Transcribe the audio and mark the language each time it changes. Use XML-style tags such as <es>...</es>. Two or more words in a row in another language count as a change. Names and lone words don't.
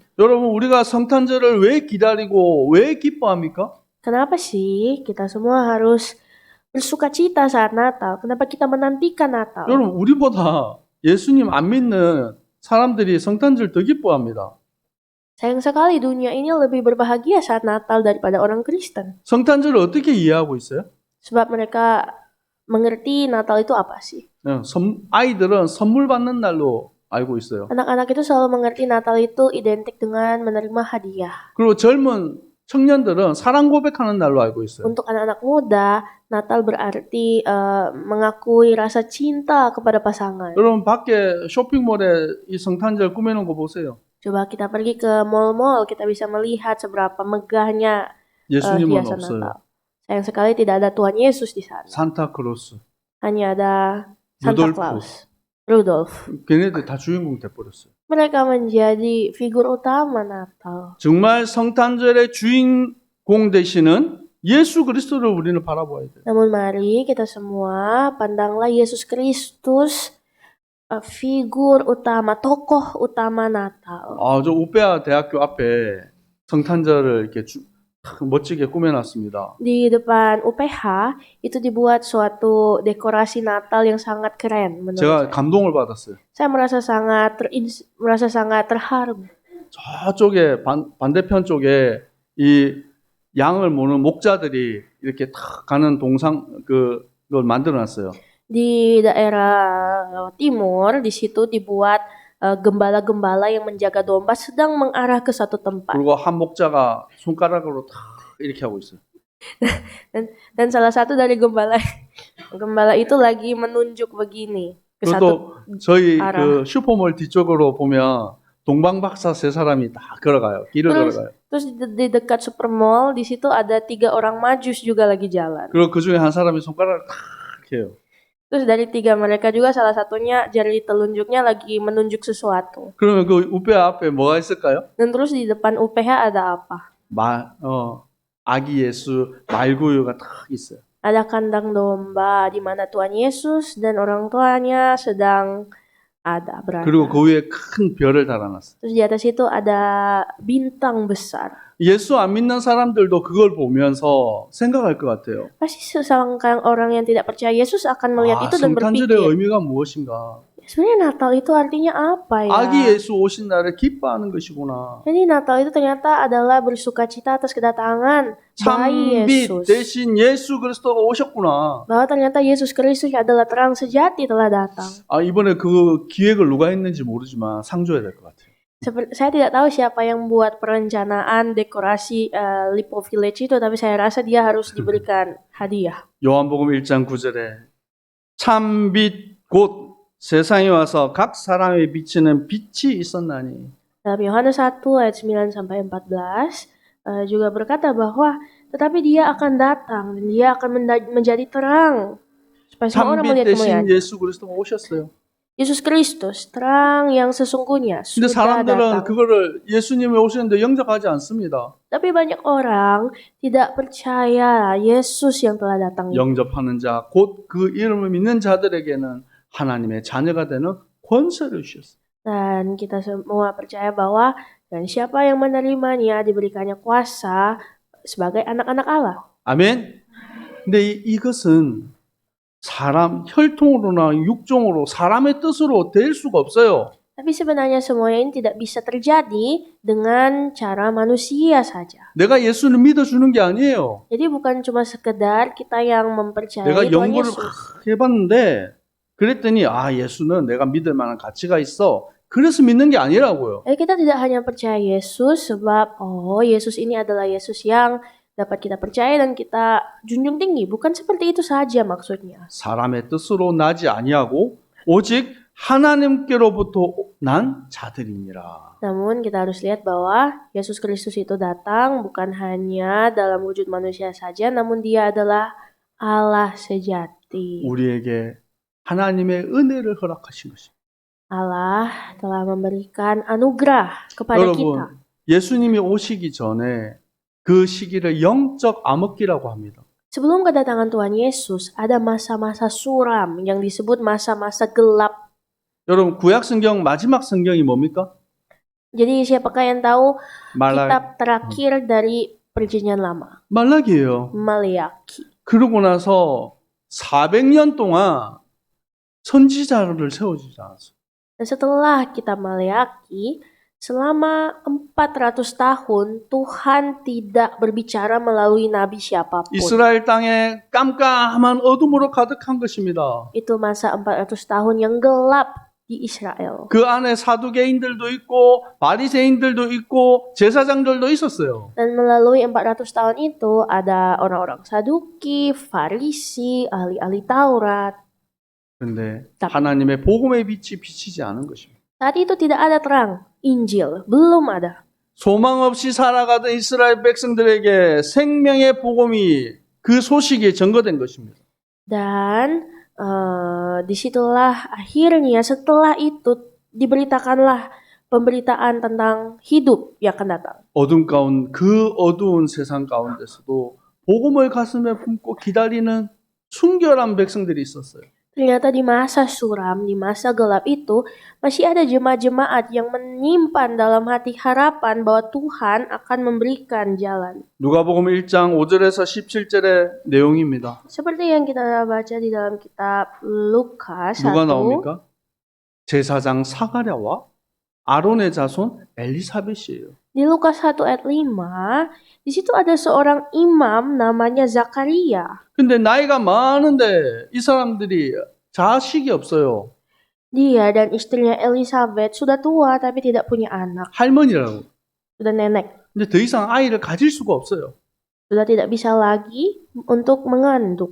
<ko>여러분, 우리가 성탄절을 왜 기다리고 왜 기뻐합니까?</ko> <id>Kenapa sih kita semua harus bersukacita saat Natal? Kenapa kita menantikan Natal?</id> <ko>여러분, 우리보다 예수님 안 믿는 사람들이 성탄절 더 기뻐합니다.</ko> <id>Sayang sekali dunia ini lebih berbahagia saat Natal daripada orang Kristen.</id> <ko>성탄절을 어떻게 이해하고 있어요?</ko> <id>Sebab mereka mengerti Natal itu apa sih?</id> <ko>아이들은 선물 받는 날로 알고 있어요.</ko> <id>Anak-anak itu selalu mengerti Natal itu identik dengan menerima hadiah.</id> <ko>그리고 젊은 청년들은 사랑 고백하는 날로 알고 있어요.</ko> <id>Untuk anak-anak muda, Natal berarti mengakui rasa cinta kepada pasangan.</id> <ko>여러분, 밖에 쇼핑몰에 이 성탄절 꾸며놓은 거 보세요.</ko> <id>Coba kita pergi ke mall-mall, kita bisa melihat seberapa megahnya</id> <ko>예수님은</ko> <id>hiasan</id> <ko>없어요.</ko> <id>Natal. Sayang sekali tidak ada Tuhan Yesus di sana.</id> <ko>산타크로스,</ko> <id>Hanya ada Santa</id> <ko>루돌프.</ko> <id>Claus, Rudolf.</id> <ko>걔네들 다 주인공 돼버렸어요.</ko> <id>Mereka menjadi figur utama Natal.</id> <ko>정말 성탄절의 주인공 되시는 예수 그리스도를 우리는 바라봐야 돼요.</ko> <id>Namun mari kita semua pandanglah Yesus Kristus, figur utama, tokoh utama Natal.</id> <ko>저 우페아 대학교 앞에 성탄절을 이렇게 멋지게 꾸며놨습니다.</ko> <id>Di depan UPH itu dibuat suatu dekorasi Natal yang sangat keren menurut</id> <ko>제가</ko> <id>saya.</id> <ko>감동을 받았어요.</ko> <id>Saya merasa sangat terharu.</id> <ko>저쪽에 반대편 쪽에 이 양을 모는 목자들이 이렇게 탁 가는 그걸 만들어놨어요.</ko> <id>Di daerah timur, di situ dibuat gembala-gembala yang menjaga domba sedang mengarah ke satu tempat.</id> <ko>그리고 한 목자가 손가락으로 탁 이렇게 하고 있어요.</ko> <id>Dan salah satu dari gembala itu lagi menunjuk begini ke</id> <ko>그리고</ko> <id>satu</id> <ko>또 저희</ko> <id>arah.</id> <ko>그 슈퍼몰 뒤쪽으로 보면 동방박사 세 사람이 다 걸어가요. 길을 걸어가요.</ko> <id>Terus di dekat supermall di situ ada 3 orang majus juga lagi jalan.</id> <ko>그리고 그 중에 한 사람이 손가락을 탁 이렇게 해요.</ko> <id>Terus dari 3 mereka juga salah satunya jari telunjuknya lagi menunjuk sesuatu.</id> <ko>그러면 그 우페아 앞에 뭐가 있을까요?</ko> <id>Dan terus di depan UPH ada apa?</id> <ko>아기 예수 말구유가 탁 있어요.</ko> <id>Ada kandang domba di mana Tuhan Yesus dan orang tuanya sedang berada.</id> <ko>그리고 그 위에 큰 별을 달아놨어요.</ko> <id>Terus di atas itu ada bintang besar.</id> <ko>예수 안 믿는 사람들도 그걸 보면서 생각할 것 같아요.</ko> <id>Pasti sesangkan orang yang tidak percaya Yesus akan melihat itu dan</id> <ko>성탄절의</ko> <id>berpikir,</id> <ko>의미가 무엇인가?</ko> <id>sebenarnya Natal itu artinya apa ya?</id> <ko>아기 예수 오신 날을 기뻐하는 것이구나.</ko> <id>Jadi Natal itu ternyata adalah bersukacita atas kedatangan bayi</id> <ko>참빛</ko> <id>Yesus.</id> <ko>대신 예수 그리스도가 오셨구나.</ko> <id>Bahwa ternyata Yesus Kristus adalah terang sejati telah datang.</id> <ko>이번에 그 기획을 누가 했는지 모르지만 상 줘야 될 것 같아요.</ko> <id>Saya tidak tahu siapa yang buat perencanaan dekorasi Lipo Village itu, tapi saya rasa dia harus diberikan hadiah.</id> <ko>요한복음 1장 9절에 참빛 곧 세상에 와서 각 사람에 비치는 빛이 있었나니.</ko> <id>Dalam Yohanes 1 ayat 9-14 juga berkata bahwa tetapi dia akan datang dan dia akan menjadi terang supaya semua orang</id> <ko>참빛</ko> <id>melihat</id> <ko>대신</ko> <id>kemuliaan.</id> <ko>예수 그리스도가 오셨어요.</ko> <id>Yesus Kristus, terang yang sesungguhnya</id> <ko>근데</ko> <id>sudah</id> <ko>사람들은</ko> <id>datang.</id> <ko>그거를 예수님이 오셨는데 영접하지 않습니다.</ko> <id>Tapi banyak orang tidak percaya Yesus yang telah datang.</id> <ko>영접하는 자, 곧 그 이름을 믿는 자들에게는 하나님의 자녀가 되는 권세를 주셨어요.</ko> <id>Dan kita semua percaya bahwa dan siapa yang menerimanya diberikannya kuasa sebagai anak-anak Allah.</id> <ko>아멘. 근데 이것은 사람 혈통으로나 육종으로 사람의 뜻으로 될 수가 없어요.</ko> <id>Tapi sebenarnya semuanya ini tidak bisa terjadi dengan cara manusia saja.</id> <ko>내가 예수를 믿어주는 게 아니에요.</ko> <id>Jadi bukan cuma sekedar kita yang mempercayai</id> <ko>내가</ko> <id>Tuhan</id> <ko>연구를</ko> <id>Yesus.</id> <ko>막 해봤는데 그랬더니 예수는 내가 믿을 만한 가치가 있어. 그래서 믿는 게 아니라고요.</ko> <id>Kita tidak hanya percaya Yesus sebab Yesus ini adalah Yesus yang dapat kita percaya dan kita junjung tinggi. Bukan seperti itu saja maksudnya.</id> <ko>사람의 뜻으로 나지 아니하고 오직 하나님께로부터 난 자들이니라.</ko> <id>Namun kita harus lihat bahwa Yesus Kristus itu datang bukan hanya dalam wujud manusia saja, namun dia adalah Allah sejati.</id> <ko>우리에게 하나님의 은혜를 허락하신 것입니다.</ko> <id>Allah telah memberikan anugerah kepada kita.</id> <ko>여러분, 예수님이 오시기 전에 그 시기를 영적 암흑기라고 합니다.</ko> <id>Sebelum kedatangan Tuhan Yesus, ada masa-masa suram yang disebut masa-masa gelap.</id> <ko>여러분 구약 성경 마지막 성경이 뭡니까?</ko> <id>Jadi siapakah yang tahu</id> <ko>말라</ko> <id>kitab terakhir dari Perjanjian Lama?</id> <ko>말라기예요.</ko> <id>Maleakhi.</id> <ko>그러고 나서 400년 동안 선지자를 세워주지 않았어요.</ko> <id>Dan setelah kitab Maleakhi, selama 400 tahun Tuhan tidak berbicara melalui nabi siapapun.</id> <ko>이스라엘 땅에 깜깜한 어둠으로 가득한 것입니다.</ko> <id>Itu masa 400 tahun yang gelap di Israel.</id> <ko>그 안에 사두개인들도 있고 바리새인들도 있고 제사장들도 있었어요.</ko> <id>Dan melalui 400 tahun itu ada orang-orang Saduki, Farisi, ahli-ahli Taurat.</id> <ko>그런데 하나님의 복음의 빛이 비치지 않은 것입니다.</ko> <id>Saat itu tidak ada terang, Injil belum ada.</id> <ko>소망 없이 살아가던 이스라엘 백성들에게 생명의 복음이 그 소식이 전거된 것입니다.</ko> <id>Dan disitulah akhirnya setelah itu diberitakanlah pemberitaan tentang hidup yang akan datang.</id> <ko>그 어두운 세상 가운데서도 복음을 가슴에 품고 기다리는 순결한 백성들이 있었어요.</ko> <id>Ternyata di masa suram, di masa gelap itu masih ada jemaat-jemaat yang menyimpan dalam hati harapan bahwa Tuhan akan memberikan jalan.</id> <ko>누가복음 1장 5절에서 17절의 내용입니다.</ko> <id>Seperti yang kita baca di dalam kitab Lukas 1.</id> <ko>누가 나옵니까? 제사장 사가랴와 아론의 자손 엘리사벳이에요.</ko> <id>Di Lukas 1 ayat 5, di situ ada seorang imam namanya Zakaria.</id> <ko>근데 나이가 많은데 이 사람들이 자식이 없어요.</ko> <id>Dia dan istrinya Elizabeth sudah tua tapi tidak punya anak,</id> <ko>할머니라고.</ko> <id>sudah nenek.</id> <ko>근데 더 이상 아이를 가질 수가 없어요.</ko> <id>Sudah tidak bisa lagi untuk mengandung.</id>